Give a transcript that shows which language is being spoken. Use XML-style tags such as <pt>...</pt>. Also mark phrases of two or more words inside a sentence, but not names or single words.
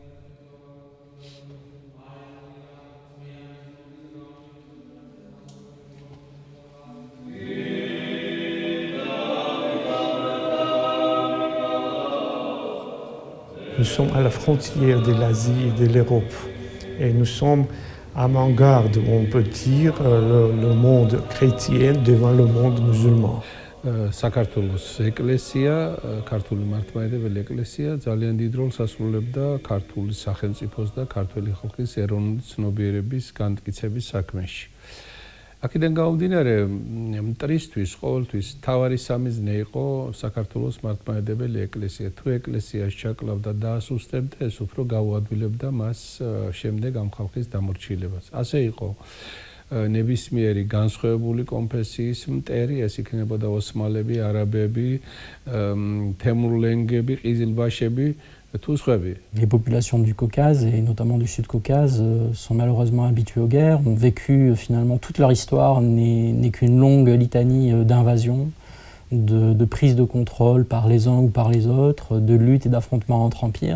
<fr>Nous sommes à la frontière de l'Asie et de l'Europe. Et nous sommes avant-garde, on peut dire, le monde chrétien devant le monde musulman.</fr> <ka>საქართველოს ეკლესია, ქართული მართლმადიდებელი ეკლესია ძალიან დიდ როლს ასრულებდა ქართული სახელმწიფოს და ქართული ხალხის ეროვნული ცნობიერების განმტკიცების საქმეში. აქედან გამომდინარე, მტრისთვის, ყოველთვის თავარი სამიზნე იყო საქართველოს მართლმადიდებელი ეკლესია. თუ ეკლესიაში ჩაკლავდა და დაასუსტებდა, ეს უფრო გაუადვილებდა მას შემდეგ ამ ხალხის დამორჩილებას. ასე იყო ნებისმიერი განსხვავებული კონფესიის მტერი, ეს იქნებოდა ოსმალები, არაბები, თემურლენგები, ყიზილბაშები,</ka> <fr>tout ce rêve. Les populations du Caucase, et notamment du Sud-Caucase, sont malheureusement habituées aux guerres, ont vécu finalement toute leur histoire, n'est qu'une longue litanie d'invasions, de prise de contrôle par les uns ou par les autres, de lutte et d'affrontements entre empires.</fr>